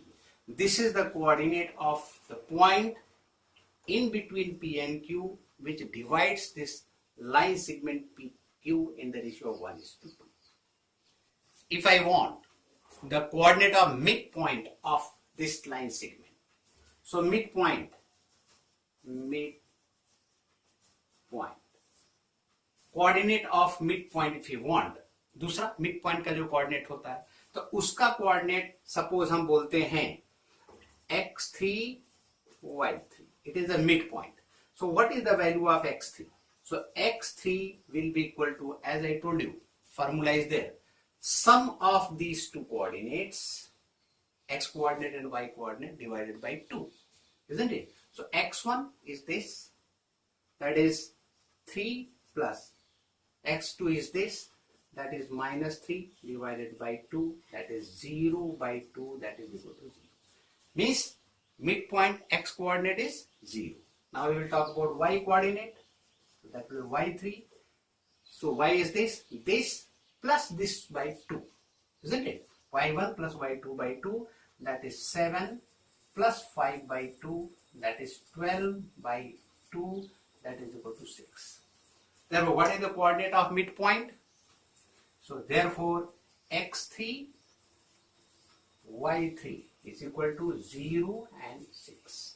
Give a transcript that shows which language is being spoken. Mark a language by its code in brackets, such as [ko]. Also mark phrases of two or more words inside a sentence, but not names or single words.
[en] This is the coordinate of the point in between P and Q, which divides this line segment PQ in the ratio of 1:2. If I want the coordinate of midpoint of this line segment, so midpoint, coordinate of midpoint if you want, [hi] दूसरा midpoint का जो coordinate होता है, तो उसका [en] coordinate suppose [hi] हम बोलते हैं x3 y3, [en] it is the midpoint. So what is the value of x3? So x3 will be equal to, as I told you, formula is there, sum of these two coordinates, x coordinate and y coordinate, divided by 2, isn't it? So x1 is this, that is 3 plus x2 is this, that is -3 divided by 2, that is 0 by 2, that is equal to 0. Means midpoint x coordinate is 0. Now we will talk about y coordinate. So that will be y3. So y is this plus this by 2, isn't it? y1 plus y2 by 2, that is 7 plus 5 by 2, that is 12 by 2, that is equal to 6. Therefore, what is the coordinate of midpoint? So therefore x3 y3 is equal to 0 and 6.